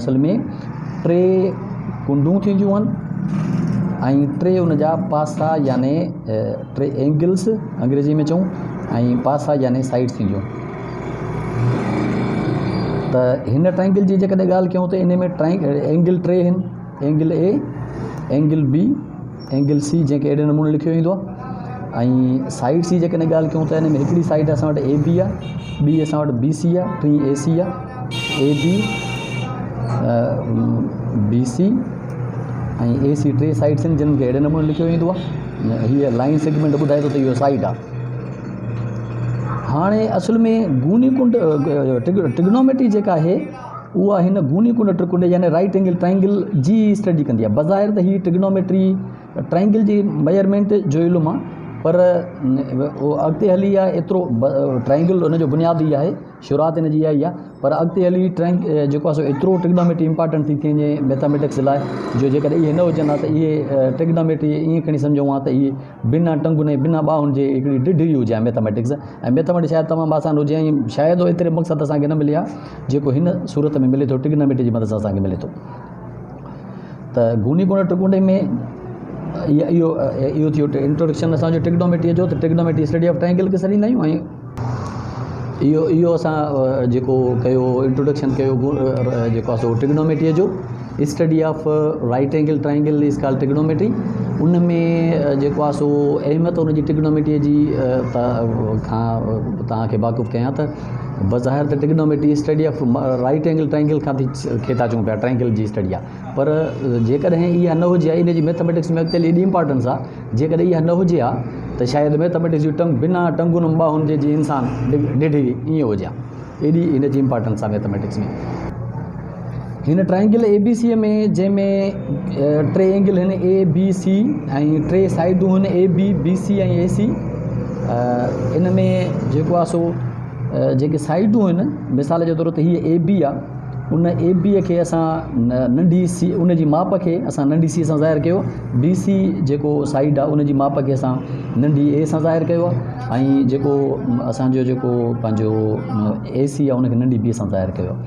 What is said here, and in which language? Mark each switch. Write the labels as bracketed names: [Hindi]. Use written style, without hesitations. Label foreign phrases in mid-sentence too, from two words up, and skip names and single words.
[Sindhi] असल में 3 कुंडूं थींदियूं आहिनि, ऐं 3 उन जा पासा याने 3 एंगल्स अंग्रेज़ी में चऊं, ऐं पासा याने साइड थींदियूं। त हिन ट्राइंगल जी जेकॾहिं ॻाल्हि कयूं त इन में एंगल टे आहिनि, [English] angle A, angle B, angle C, [Sindhi] जंहिंखे अहिड़े नमूने लिखियो वेंदो आहे। ऐं साइड जी जेकॾहिं ॻाल्हि कयूं त हिन में हिकिड़ी साइड असां वटि ए बी आहे, ॿी असां वटि बी सी आहे, टी ए सी आहे, ए बी बी सी ऐं ए सी टे साइड्स आहिनि जिन खे अहिड़े नमूने लिखियो वेंदो आहे। हीअ लाइन सेगमेंट ॿुधाए थो त इहो साइड आहे। हाणे असुल में गूनी कुंड ट्रिग्नोमेट्री जेका आहे उहा हिन गूनी कुंड त्रिकुंड यानी [English] right angle triangle [Sindhi] जी स्टडी कंदी आहे। बज़ाहिर त हीअ ट्रिग्नोमेट्री ट्राइंगल जी मेजरमेंट जो इल्मु आहे, पर उहो अॻिते हली आहे एतिरो ट्राइंगल हुनजो बुनियादी आहे, शुरूआत हिन जी इहा ई आहे, पर अॻिते हली जेको आहे सो एतिरो [English] trigonometry important [Sindhi] थी थी वञे मैथमेटिक्स लाइ, जो जेकॾहिं इहे न हुजनि हा त इहे ट्रिग्नोमेट्री ईअं खणी सम्झूं हा त इहे बिना टंगुनि ऐं बिना ॿाहुनि जे हिकिड़ी डिडी हुजे आहे मैथमेटिक्स। ऐं मैथमेटिक्स शायदि तमामु आसान हुजे ऐं शायदि एतिरे मक़सदु असांखे न मिले आहे जेको हिन सूरत में मिले थो, ट्रिग्नोमेट्री जी मदद सां असांखे मिले थो। त गूनी कुंड त्रिकुंड में इहो थियो इंट्रोडक्शन असांजो ट्रिग्नोमेट्री जो। त [English] trigonometry study of triangle [Sindhi] खे सॾींदा आहियूं ऐं इहो असां जेको कयो इंट्रोडक्शन कयो जेको आहे सो ट्रिग्नोमेट्रीअ जो, [English] study of right angle triangle is called trigonometry. [Sindhi] उन में जेको आहे सो अहमियत उन जी ट्रिग्नोमेट्रीअ जी खां तव्हांखे वाक़ुफ़ु कयां त बज़ाहिर त [English] trigonometry study of right angle triangle [Sindhi] खां खे था चऊं पिया, ट्राइंगल जी स्टडी आहे, पर जेकॾहिं इहा न हुजे आहे इन जी मैथमेटिक्स में अॻिते एॾी इंपॉर्टेंस आहे, जेकॾहिं इहा न हुजे आहे त शायदि मैथमेटिक्स जी बिना टंगुनि ॿाहुनि जे जीअं इंसान ॾिढी ईअं हुजे आहे, एॾी इन जी इंपॉर्टेंस आहे मैथमेटिक्स में। हिन [English] triangle A B C [Sindhi] में जंहिंमें टे एंगल आहिनि ए बी सी ऐं टे साइडूं आहिनि ए बी बी सी ऐं ए सी। इन में जेको आहे सो जेके साइडूं आहिनि, मिसाल जे तौर ते हीअ ए बी आहे, उन ए बीअ खे असां नंढी सी उन जी माप खे असां नंढी सी सां ज़ाहिर कयो, बी सी जेको साइड आहे उन जी माप खे असां नंढी ए सां ज़ाहिर कयो आहे, ऐं जेको असांजो जेको पंहिंजो ए सी आहे उनखे नंढी बी सां ज़ाहिर कयो आहे।